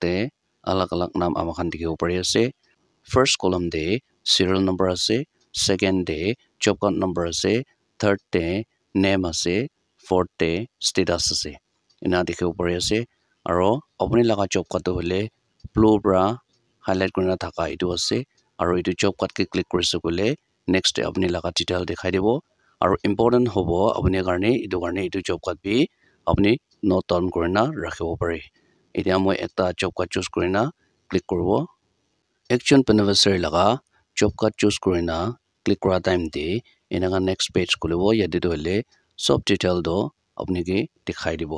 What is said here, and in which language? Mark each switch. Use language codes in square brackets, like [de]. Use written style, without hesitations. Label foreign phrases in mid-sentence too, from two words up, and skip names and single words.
[nag] अलग नाम आमाखान दिखे पड़े से [en] first column [nag] दे [en] serial number [nag] आसे सेकंड दे [en] job card number [nag] आसे थर्ड दे नेम आसे फोर्थ दे स्टेटस आसे इना दिखे पड़े से आरो अपनी लगा जॉब कार्ड होले [en] blue bra [nag] हाईलाइट करना थाका इदु आसे आरो इदु [en] job card [nag] के क्लिक करसे कोले नेक्स्ट डे अपनी लगा डिटेल दिखाई देबो और इम्पोर्टेंट होबो अपने कारणे इदु [en] job card [nag] भी अपनी [en] note down [nag] करना रखिबो पारे इदिया [as] মই একটা [en] job card [nag] चूज करना क्लिक करबो [en] action beneficiary [nag] लगा [en] job card [nag] चूज करना क्लिक करा टाइम दे इनागा [en] next page [nag] खुलिबो यदि दोले सब डिटेल दो अपने के दिखाई दिबो